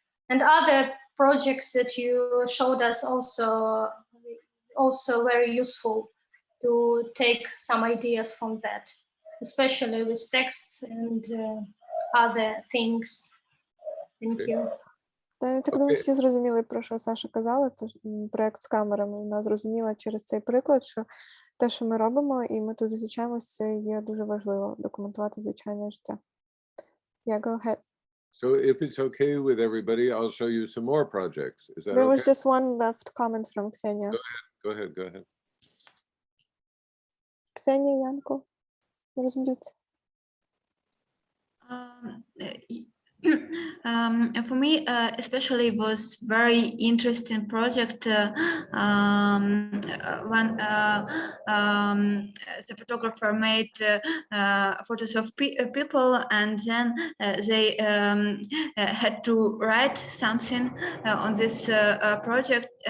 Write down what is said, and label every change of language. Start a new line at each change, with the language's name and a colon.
English: and other projects that you showed us also very useful to take some ideas from that, especially with texts and other things. Thank you.
Ukrainian: Та я так думаю, всі зрозуміли, про що Саша казала. Тож проєкт з камерами вона зрозуміла через цей приклад, що те, що ми робимо, і ми тут зустрічаємося, це є дуже важливо документувати звичайне життя.
English: Yeah, go ahead. So if it's okay with everybody, I'll show you some more projects. Is that There okay? was just one left comment from Ksenia. Go ahead.
Ukrainian: Ksenia, Янко, розуміються.
English: For me, especially was very interesting project when the photographer made photos of people, and then they had to write something on this project.